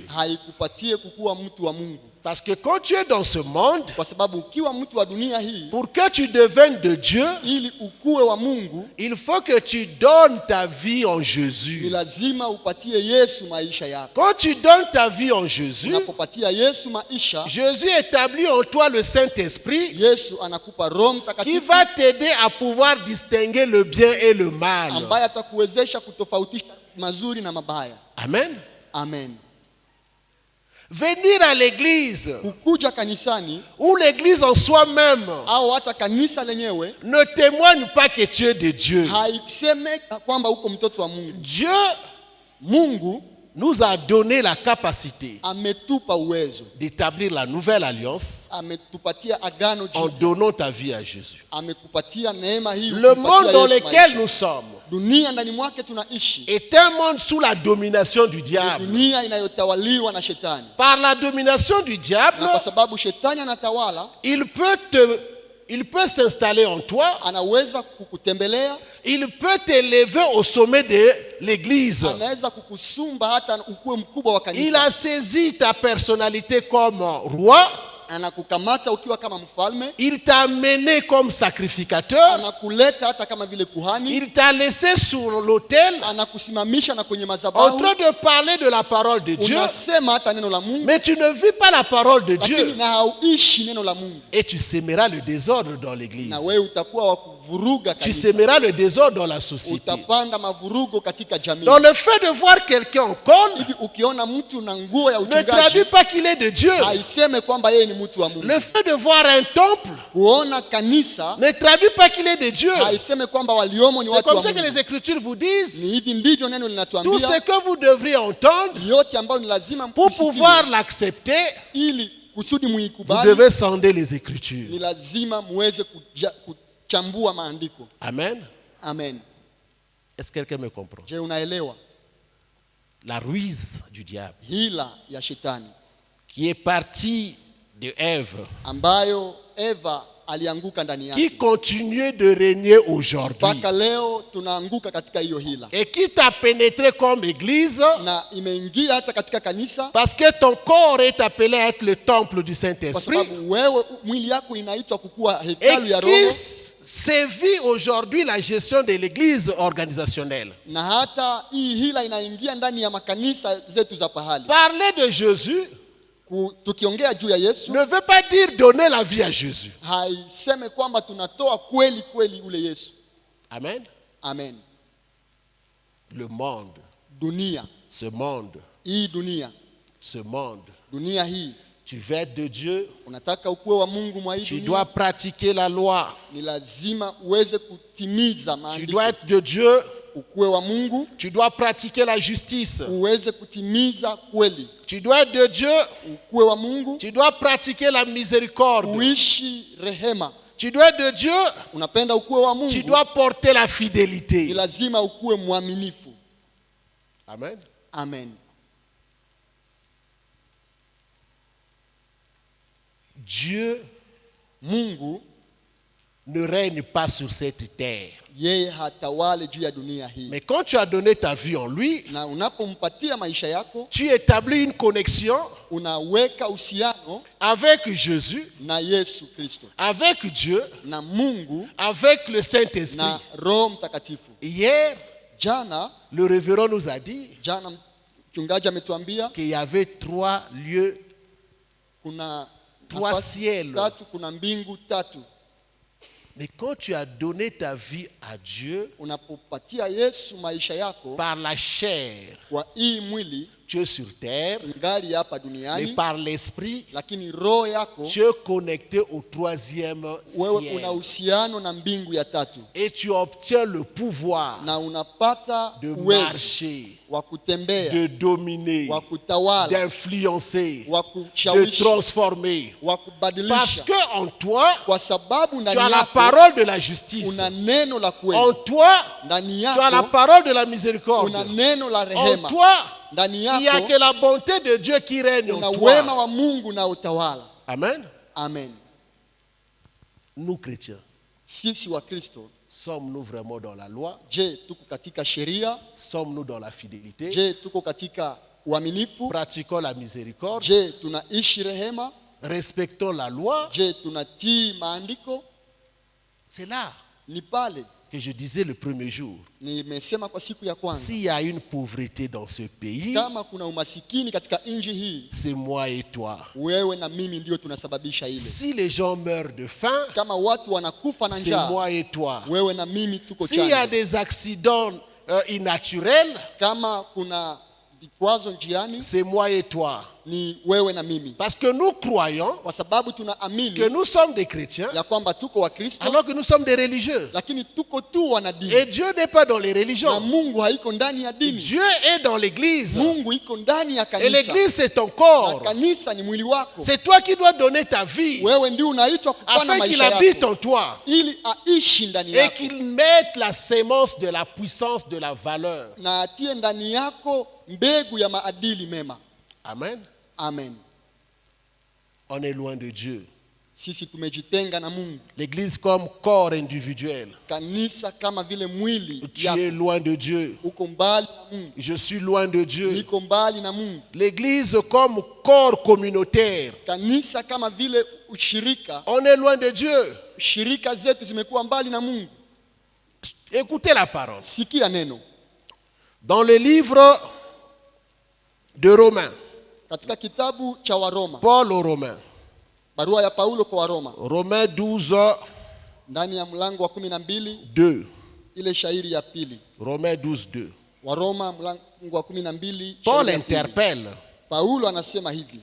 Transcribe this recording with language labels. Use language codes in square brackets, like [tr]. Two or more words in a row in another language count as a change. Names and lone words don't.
[sw] haikupatie kukuwa mtu wa Mungu. [fr] Parce que quand tu es dans ce monde, [sw] Kwa sababu ukiwa mtu wa dunia hii, [fr] pour que tu deviennes de Dieu, [sw] ili ukuwe wa Mungu, [fr] il faut que tu donnes ta vie en [sw] ni [fr] Jésus. [sw] lazima upatie Yesu maisha yako. [fr] Quand tu donnes ta vie en Jésus, [sw] Unapopatia Yesu maisha, [fr] Jésus établit en toi le Saint-Esprit [sw] Yesu anakupa Roho [fr] qui [sw] Mtakatifu [fr] va t'aider à pouvoir distinguer le bien et le mal. [sw] ambaye atakuwezesha kutofautisha mazuri na mabaya. [fr] Amen. [sw] Amen. [fr] Venir à l'église [sw] Kukuja kanisani [fr] ou l'église en soi-même [sw] au hata kanisa lenyewe [fr] ne témoigne pas que tu es de Dieu. [sw] haiseme kwamba uko mtoto wa Mungu. [fr] Dieu [sw] Mungu [fr] nous a donné la capacité [sw] ametupa uwezo, [fr] d'établir la nouvelle alliance [sw] ametupatia agano [fr] en [sw] jipya, [fr] donnant ta vie à Jésus. [sw] amekupatia neema hii. [fr] Le [sw] kupatia [fr] monde dans [sw] Yesu [fr] lequel [sw] maisha. [fr] nous sommes [sw] Dunia ndani mwake tunaishi, [fr] est un monde sous la domination du diable. [sw] dunia inayotawaliwa na shetani, [fr] Par la domination du diable, [sw] na kwa sababu shetani anatawala, [fr] il peut s'installer en toi, [sw] anaweza kukutembelea, [fr] il peut t'élever au sommet de l'église. [sw] anaweza kukusumba hata ukuwe mkubwa wa [fr] Il [sw] kanisa, [fr] a saisi ta personnalité comme roi, [sw] anakukamata ukiwa kama mfalme, [fr] il t'a amené comme sacrificateur, [sw] anakuleta hata kama vile kuhani, [fr] il t'a laissé sur l'autel [sw] anakusimamisha na kwenye [fr] en [sw] madhabahu, [fr] train de parler de la parole de Dieu, [sw] unasema hata neno la Mungu, [fr] mais tu ne vis pas la parole de [sw] lakini [fr] Dieu [sw] na hauishi neno la Mungu, [fr] et tu sèmeras le désordre dans l'église. [sw] na wewe utakuwa wa kuvuruga [fr] Tu [sw] kanisa, [fr] sèmeras le désordre dans la société. [sw] utapanda mavurugo katika jamii. [fr] Donc le fait de voir quelqu'un en col [sw] Hivi ukiona mtu na nguo ya [fr] ne [sw] uchungaji, [fr] traduit pas qu'il est de Dieu. [sw] haiseme kwamba yeye ni mtu wa Mungu. [fr] Le fait de voir un temple [sw] Kuona kanisa [fr] ne traduit pas qu'il est de Dieu. [sw] haiseme kwamba waliomo ni [fr] C'est [sw] watu wa [fr] comme ça que [sw] Mungu. [fr] les Écritures vous disent [sw] Ni hivi ndivyo neno [fr] tout [sw] linatuambia, [fr] ce que vous devriez entendre [sw] yote ambayo ni lazima [fr] pour [sw] mkusikie, [fr] pouvoir l'accepter. [sw] ili kusudi [fr] Vous [sw] muikubali, [fr] devez sonder les Écritures. [sw] ni lazima muweze kuchambua maandiko. [fr] Amen. [sw] Amen. [fr] Est-ce que quelqu'un me comprend? [sw] Je, unaelewa [fr] La ruse du diable [sw] hila ya shetani [fr] qui est partie de Ève, [sw] ambayo Eva alianguka ndani [fr] qui [sw] yake, [fr] continue de régner aujourd'hui [sw] mpaka leo tunaanguka katika hiyo hila, [fr] et qui t'a pénétré comme église [sw] na imeingia hata katika kanisa, [fr] parce que ton corps est appelé à être le temple du [sw] kwa [fr] Saint-Esprit [sw] sababu wewe mwili yako inaitwa kukuwa [fr] et [sw] hekalu ya [fr] qui [sw] Roho, [fr] sévit aujourd'hui la gestion de l'église organisationnelle. [sw] na hata hii hila inaingia ndani ya makanisa zetu za pahali. [fr] Parler de Jésus [sw] Tukiongea juu ya Yesu [fr] ne veut pas dire donner la vie à Jésus. [sw] haiseme kwamba tunatoa kweli kweli ule Yesu. [fr] Amen. [sw] Amen. [fr] Le monde, [sw] Dunia [fr] ce monde, [sw] hii dunia, [fr] ce monde, [sw] dunia hii, [fr] tu veux être de Dieu, [sw] unataka ukuwe wa Mungu mwa hii [fr] tu [sw] dunia, [fr] dois pratiquer la loi. [sw] ni lazima uweze kutimiza [fr] Tu [sw] maandiko. [fr] dois être de Dieu, [sw] Ukuwe wa Mungu, [fr] tu dois pratiquer la justice. [sw] uweze kutimiza kweli. [fr] Tu dois être de Dieu, [sw] Ukuwe wa Mungu, [fr] tu dois pratiquer la miséricorde. [sw] uishi rehema. [fr] Tu dois être de Dieu, [sw] Unapenda ukuwe wa [fr] tu [sw] Mungu, [fr] dois porter la [sw] ni [fr] fidélité. [sw] lazima ukuwe mwaminifu. [fr] Amen. [sw] Amen. [fr] Dieu [sw] Mungu [fr] ne règne pas sur cette terre. [sw] yeye hatawale juu ya dunia hii. [fr] Mais quand tu as donné ta vie en lui, [sw] Na unapompatia maisha yako, [fr] tu établis une connexion [sw] unaweka uhusiano [fr] avec Jésus, [sw] na Yesu Kristo, [fr] avec Dieu, [sw] na Mungu, [fr] avec le Saint-Esprit. [sw] na Roho Mtakatifu. [fr] Hier, [sw] Jana [fr] le révérend nous a dit [sw] mchungaji ametuambia [fr] qu'il y avait 3 lieux, [sw] kuna 3 nafasi [fr] ciels. [sw] tatu, kuna mbingu tatu. [fr] Mais quand tu as donné ta vie à Dieu [sw] Unapopatia Yesu maisha yako [fr] par la chair, [sw] kwa hii mwili, [fr] tu es sur terre, [sw] ngali hapa [fr] mais [sw] duniani, [fr] par l'esprit, [sw] lakini roho yako [fr] tu es connecté au 3e [sw] wewe [fr] ciel. [sw] una uhusiano na mbingu ya tatu, [fr] Et tu obtiens le pouvoir [sw] na unapata [fr] de [sw] uwezo [fr] marcher, [sw] wa kutembea, [fr] de dominer, [sw] wa kutawala, [fr] d'influencer, [sw] wa [fr] de [sw] kushawishi, [fr] transformer. [sw] wa [fr] Parce [sw] kubadilisha, [fr] que en toi, [sw] kwa sababu [fr] tu [sw] ndani [fr] as la [sw] yako [fr] parole de la justice. [sw] una neno la [fr] En [sw] kweli, [fr] toi, [sw] ndani [fr] tu as la [sw] yako [fr] parole de la miséricorde. [sw] una neno la [fr] En [sw] rehema, [fr] toi, [sw] ndani [fr] il n'y a [sw] yako [fr] que la bonté de Dieu qui règne [sw] una [fr] en [sw] wema [fr] toi. [sw] wa Mungu na utawala. [fr] Amen. [sw] Amen. [fr] Nous chrétiens, [sw] Sisi wa Kristo, [fr] sommes-nous vraiment dans la loi? [sw] je tuko katika sheria? [fr] Sommes-nous dans la fidélité? [sw] Je tuko katika uaminifu? [fr] Pratiquons la miséricorde? [sw] Je tunaishi rehema? [fr] Respectons la loi? [sw] Je tunatii maandiko? [fr] C'est là [sw] Ni pale [fr] que je disais le premier jour. [sw] nimesema kwa siku ya kwanza, [fr] S'il y a une pauvreté dans ce pays, [sw] kama kuna umasikini katika nchi hii, [fr] c'est moi et toi. [sw] wewe na mimi ndio tunasababisha ile. [fr] Si les gens meurent de faim, [sw] Kama watu wanakufa na [fr] c'est [sw] njaa, [fr] moi et toi. [sw] wewe na mimi tuko [fr] S'il y a [sw] chanzo. [fr] des accidents innaturels, [sw] Kama kuna vikwazo njiani, [fr] c'est moi et toi. [sw] ni wewe na mimi, [fr] Parce que nous croyons [sw] kwa sababu [fr] que [sw] tunaamini [fr] nous sommes des chrétiens [sw] ya kwamba tuko wa Kristo, [fr] alors que nous sommes des religieux. [sw] lakini tuko tu wana dini, [fr] Et Dieu n'est pas dans les [sw] na [fr] religions. [sw] Mungu haiko ndani ya dini. [fr] Dieu est dans l'église. [sw] Mungu iko ndani ya [fr] Et [sw] kanisa, [fr] l'église, c'est ton [sw] na [fr] corps. [sw] kanisa ni mwili wako. [fr] C'est toi qui dois donner ta vie [sw] Wewe ndio unaitwa kupana [fr] afin qu'il [sw] maisha [fr] habite [sw] yako [fr] en toi [sw] ili aishi ndani [fr] et [sw] yako [fr] qu'il mette la sémence de la puissance, de la valeur. [sw] na atie ndani yako mbegu ya maadili mema. [fr] Amen. [sw] Amen. [fr] On est loin de Dieu. [sw] Sisi tumejitenga na Mungu. [fr] L'église comme corps individuel. [sw] Kanisa kama vile mwili [fr] Tu [sw] yako, [fr] es loin de Dieu. [sw] uko mbali na Mungu, [fr] Je suis loin de Dieu. [sw] niko mbali na Mungu. [fr] L'église comme corps communautaire. [sw] Kanisa kama vile ushirika, [fr] On est loin de Dieu. [sw] shirika zetu zimekuwa mbali na Mungu. [fr] Écoutez la parole. [sw] Sikia neno [fr] Dans le livre de Romains, [sw] katika kitabu cha Waroma, [fr] Paul aux Romains, [sw] barua ya Paulo kwa Waroma, [fr] Romains 12, [sw] ndani ya mlango wa 12, [fr] 2. [sw] ile shairi ya pili. [fr] Romains 12, 2. [sw] Waroma mlango wa 12, [fr] Paul [sw] shairi ya pili. [fr] interpelle. [sw] Paulo anasema hivi,